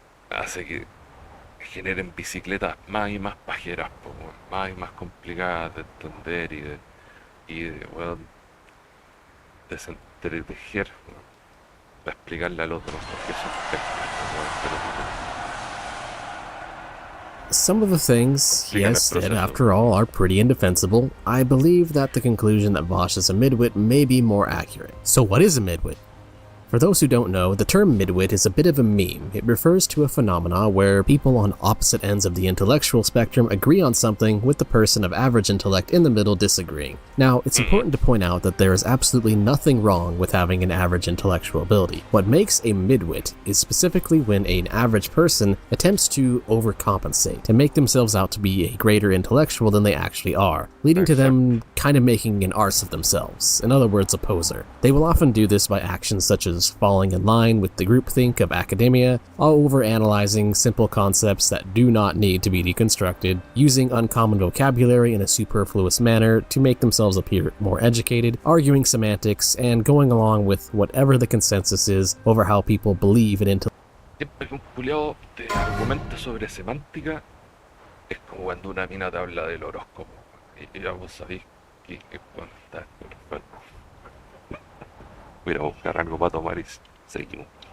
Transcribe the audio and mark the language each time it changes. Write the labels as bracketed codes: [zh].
[es] hace que generen bicicletas más y más pajeras, po, más y más complicadas de entender y bueno, desenteretejer, para explicarle al otro por qué son pescas. [en] some of the things he has said, after all, are pretty indefensible. I believe that the conclusion that Vaush is a midwit may be more accurate. So what is a midwit? For those who don't know, the term midwit is a bit of a meme. It refers to a phenomena where people on opposite ends of the intellectual spectrum agree on something, with the person of average intellect in the middle disagreeing. Now, it's important to point out that there is absolutely nothing wrong with having an average intellectual ability. What makes a midwit is specifically when an average person attempts to overcompensate and make themselves out to be a greater intellectual than they actually are, leading to them kind of making an arse of themselves. In other words, a poser. They will often do this by actions such as as falling in line with the groupthink of academia, overanalyzing simple concepts that do not need to be deconstructed, using uncommon vocabulary in a superfluous manner to make themselves appear more educated, arguing semantics, and going along with whatever the consensus is over how people believe in intellectual. [es] Siempre que un culiao te argumenta sobre semántica, es como cuando una mina te habla del horóscopo. Y ya vos sabéis que bueno, está perfecto. Voy a ir a buscar algo para tomar y seguimos.